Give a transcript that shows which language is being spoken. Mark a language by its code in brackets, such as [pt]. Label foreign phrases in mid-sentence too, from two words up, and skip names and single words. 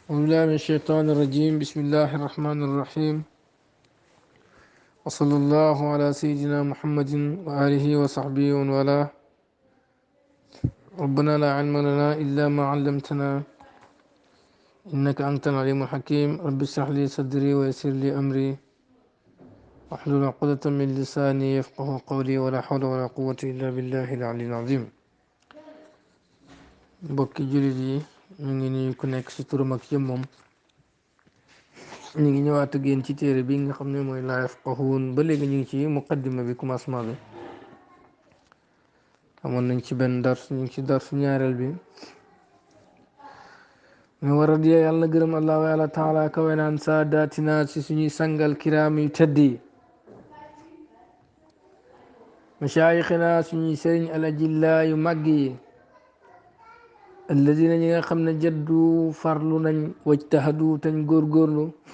[ar] أعوذ بالله من الشيطان الرجيم بسم الله الرحمن الرحيم وصلى الله على سيدنا محمد وآله وصحبه ومن والاه ربنا لا علم لنا إلا ما علمتنا إنك أنت العليم الحكيم رب اشرح لي صدري ويسر لي أمري واحلل عقدة من لساني يفقه قولي ولا حول ولا قوة إلا بالله العلي العظيم [wo] mbokki jullit yi ñu ngi nuyu ku nekk ci turam ak jëmmam ñu ngi ñëwaat ak yéen ci téere bi nga xam ne mooy laa yafqahuun ba léegi ñu ngi ci muqaddima bi commencement bi amoon nañ ci benn dars ñu ngi ci darsu ñaareel bi mu war a di yàlla gërëm allahu yàlla taala kawe naan saadaatina ci suñuy sangal kiraam yu tedd yi mashaayixina suñuy sëriñ alajilla yu màgg yi alladina ñi nga xam ne jaddu farlu nañ wajtahadu tañ góorgóorlu